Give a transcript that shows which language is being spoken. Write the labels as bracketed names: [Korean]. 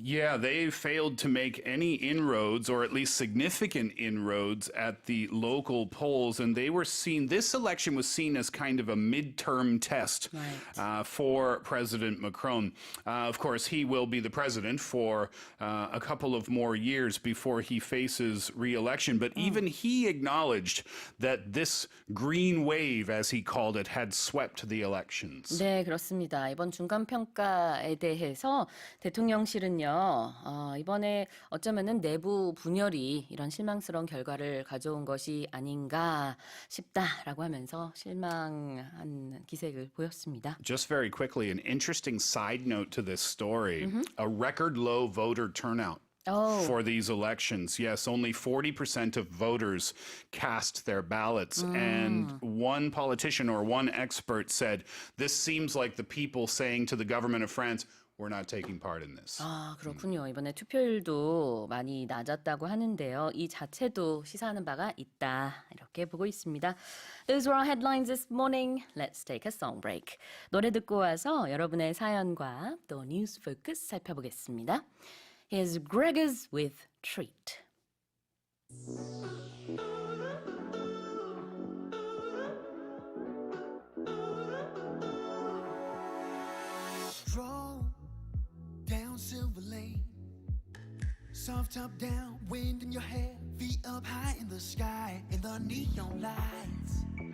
[English] Yeah, they failed to make any inroads, or at least significant inroads, at the local polls, and this election was seen as kind of a midterm test for President Macron. Of course, he will be the president for a couple of more years before he faces re-election, but even he acknowledged that this green wave, as he called it, had swept the elections. [Korean] 네, 그렇습니다. 이번 중간평가에 대해서 대통령실은요, 이번에 어쩌면은 내부 분열이 이런 실망스러운 결과를 가져온 것이 아닌가 싶다라고 하면서 실망한 기색을 보였습니다. Just very quickly, an interesting side note to this story, a record low voter turnout. For these elections. Yes, only 40% of voters cast their ballots. And one politician or one expert said, this seems like the people saying to the government of France, we're not taking part in this. 아, 그렇군요. 이번에 투표율도 많이 낮았다고 하는데요. 이 자체도 시사하는 바가 있다. 이렇게 보고 있습니다. [English] Those were our headlines this morning. Let's take a song break. [Korean] 노래 듣고 와서 여러분의 사연과 또 뉴스 포커스 살펴보겠습니다. [English] Here's Gregors with Treat. Stroll down Silver Lane, soft top down, wind in your hair, feet up high in the sky, in the neon lights.